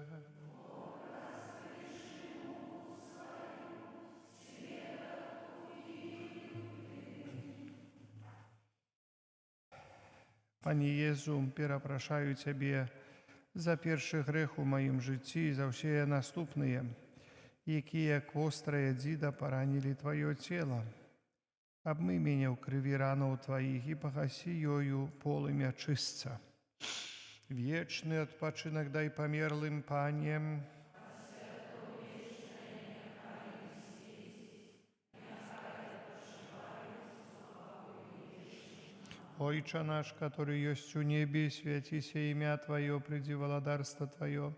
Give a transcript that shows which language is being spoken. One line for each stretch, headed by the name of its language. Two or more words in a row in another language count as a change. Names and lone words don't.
Belarusian: Пане Езу, перапрашаю Цябе за першы грэх у маім жыцці і за ўсе наступныя. якія як вострая дзіда паранілі Тваё цела. Абмый мяне ў крыві ранаў Тваіх і пагасі ёю полымя чыстца. Вечны адпачынак дай памерлым панiem,
Polish: Ojcze nasz, który jest u niebie, święci się imię Twoje, przyjdź władarstwo Twoje.